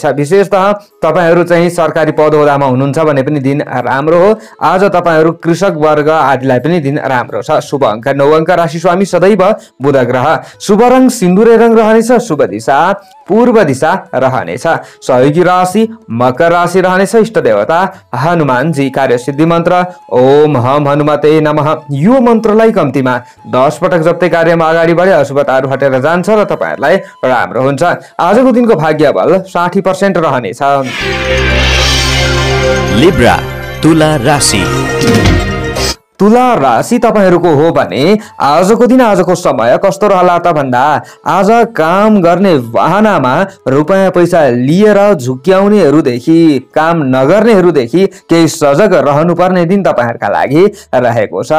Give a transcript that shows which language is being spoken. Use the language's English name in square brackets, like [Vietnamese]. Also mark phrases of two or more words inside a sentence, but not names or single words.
[Nepali] विशेषतः तपाईहरु चाहिँ सरकारी पद ओहदामा हुनुहुन्छ भने पनि दिन राम्रो हो। आज तपाईहरु कृषक वर्ग आदिलाई पनि दिन राम्रो। शुभ अङ्क 9 अङ्क, राशि स्वामी सदैव बुध ग्रह, शुभ रङ सिन्दुरे रङ रहनेछ, शुभ दिशा पूर्व दिशा रहनेछ। सहयोगी राशि मकर राशि रहनेछ। इष्ट देवता हनुमानजी, कार्य सिद्धि मन्त्र [Sanskrit] ओम हम हनुमते नमः। [Nepali] यो मन्त्रलाई कम्तीमा 10 पटक जप्दै कार्यमा अगाडि बढे अशुभताहरू हटेर जान्छ र तपाईहरुलाई राम्रो हुन्छ। आजको दिनको भाग्य बल 60% रहनेछ। लिब्रा तुला राशि। तुला राशि तपाईहरुको हो भने आजको दिन आजको समय कस्तो रहला त भन्दा आज काम गर्ने वाहनामा रुपैयाँ पैसा लिएर झुक्क्याउनेहरूदेखि काम नगर्नेहरूदेखि केही सजग रहनुपर्ने दिन तपाईहरुका लागि रहेको छ।